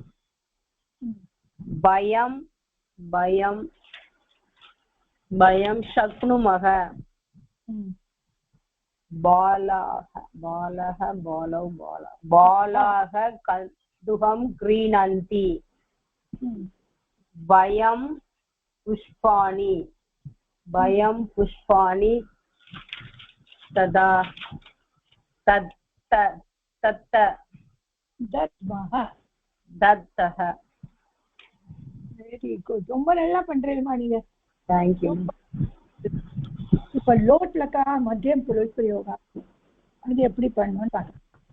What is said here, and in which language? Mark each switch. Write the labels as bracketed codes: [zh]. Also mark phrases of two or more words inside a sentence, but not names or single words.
[sa] वयं शक्नुमः बालाः कन्दुकं क्रीणन्ति वयं पुष्पाणि दत्तः [en] very good [ta] ரொம்ப நல்லா பண்றீங்கம்மா நீங்க [en] தேங்க்யூ [ta] இப்ப [sa] लोट् लकार मध्यम पुरुष प्रयोग [ta] அது எப்படி பண்ணணும்னு பார்க்கலாம்